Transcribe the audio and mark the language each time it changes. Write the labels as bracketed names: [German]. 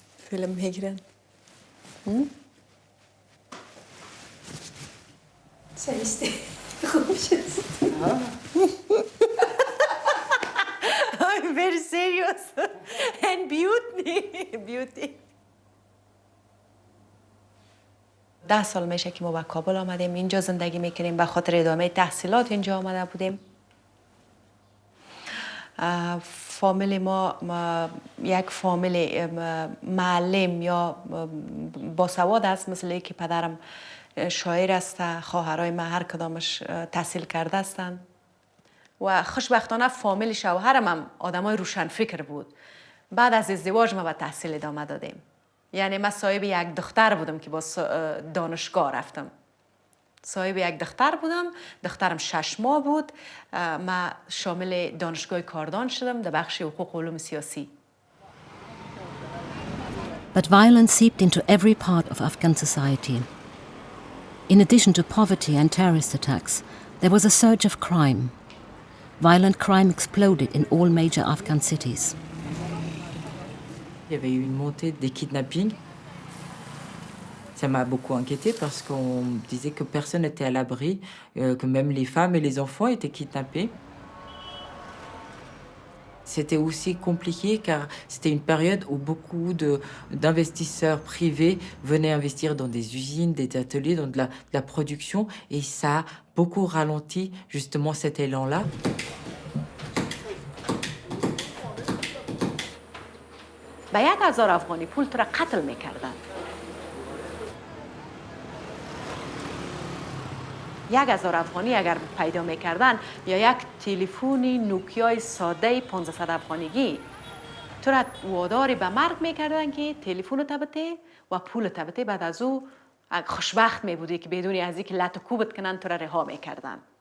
[Persian] Film میگیرن سویسته خوب شد [English] I'm very serious and beauty [Persian] 10 سال میشه که ما به کابل آمدیم اینجا زندگی میکنیم به خاطر ادامه تحصیلات اینجا آمده بودیم فامیل ما یک فامیل معلم یا باسواد است مثل که پدرم شاعر است خواهرای من هر کدامش تحصیل کرده هستند و خوشبختانه فامیل شوهرم هم آدمای روشن فکر بود بعد از ازدواج ما به تحصیل ادامه دادیم یعنی من صاحب یک دختر بودم که با دانشگاه رفتم صاحب یک دختر بودم دخترم 6 ماه بود من شامل دانشگاه کاردان شدم در بخش حقوق و علوم سیاسی [English] But violence seeped into every part of Afghan society. In addition to poverty and terrorist attacks, there was a surge of crime. Violent crime exploded in all major Afghan cities. [French] Il y avait eu une montée des kidnappings. Ça m'a beaucoup inquiétée parce qu'on disait que personne n'était à l'abri, que même les femmes et les enfants étaient kidnappés. C'était aussi compliqué car c'était une période où beaucoup d'investisseurs privés venaient investir dans des usines, des ateliers, dans de la production, et ça a beaucoup ralenti justement cet élan-là. [Persian] با 1000 افغانی پول تو را قتل میکردن. 1000 افغانی اگر پیدا میکردن یا یک تلفنی نوکیای ساده 500 افغانیگی تو را وادار به مرگ میکردن که تلفن تبته و پول تبته، بعد از او خوشبخت میبودی که بدون از اینکه لط و کوبت کنن تو را رها میکردن.